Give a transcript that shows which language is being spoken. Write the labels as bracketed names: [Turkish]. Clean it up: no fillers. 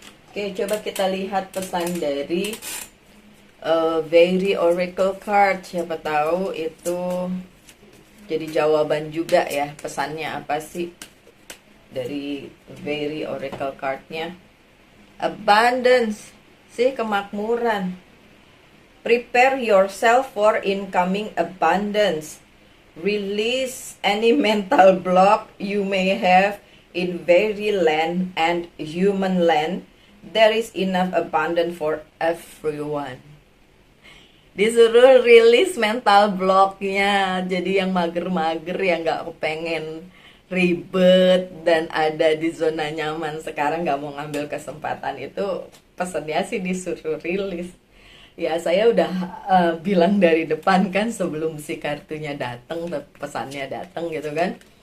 [Indonesian] Oke, coba kita lihat pesan dari Very Oracle card. Siapa tahu itu jadi jawaban juga ya. Pesannya apa sih dari Very Oracle cardnya? Abundance, sih kemakmuran. [English] Prepare yourself for incoming abundance. Release any mental block you may have in very land and human land. There is enough abundance for everyone. [Indonesian] Disuruh rilis mental blocknya, jadi yang mager-mager, yang gak kepengen ribet dan ada di zona nyaman sekarang, gak mau ngambil kesempatan itu, pesannya sih disuruh rilis. Ya saya udah bilang dari depan kan sebelum si kartunya datang, pesannya datang gitu kan.